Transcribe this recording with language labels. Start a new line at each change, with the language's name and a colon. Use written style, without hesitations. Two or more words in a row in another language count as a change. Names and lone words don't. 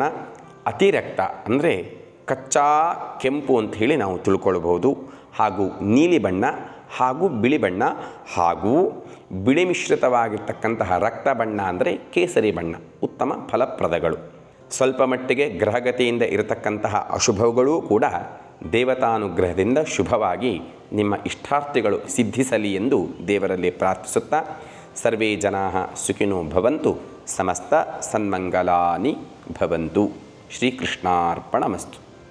Kannada: ಅತಿರಕ್ತ ಅಂದರೆ ಕಚ್ಚಾ ಕೆಂಪು ಅಂತ ಹೇಳಿ ನಾವು ತಿಳ್ಕೊಳ್ಬಹುದು, ಹಾಗೂ ನೀಲಿ ಬಣ್ಣ ಹಾಗೂ ಬಿಳಿ ಬಣ್ಣ ಹಾಗೂ ಬಿಳಿ ಮಿಶ್ರಿತವಾಗಿರ್ತಕ್ಕಂತಹ ರಕ್ತ ಬಣ್ಣ ಅಂದರೆ ಕೇಸರಿ ಬಣ್ಣ ಉತ್ತಮ ಫಲಪ್ರದಗಳು. ಸ್ವಲ್ಪ ಮಟ್ಟಿಗೆ ಗ್ರಹಗತಿಯಿಂದ ಇರತಕ್ಕಂತಹ ಅಶುಭಗಳೂ ಕೂಡ ದೇವತಾನುಗ್ರಹದಿಂದ ಶುಭವಾಗಿ ನಿಮ್ಮ ಇಷ್ಟಾರ್ಥಿಗಳು ಸಿದ್ಧಿಸಲಿ ಎಂದು ದೇವರಲ್ಲಿ ಪ್ರಾರ್ಥಿಸುತ್ತಾ
Sanskrit: ಸರ್ವೇ ಜನಾಃ ಸುಖಿನೋ ಭವಂತು, ಸಮಸ್ತ ಸನ್ಮಂಗಲಾನಿ ಭವಂತು.
Kannada: ಶ್ರೀಕೃಷ್ಣಾರ್ಪಣಮಸ್ತು.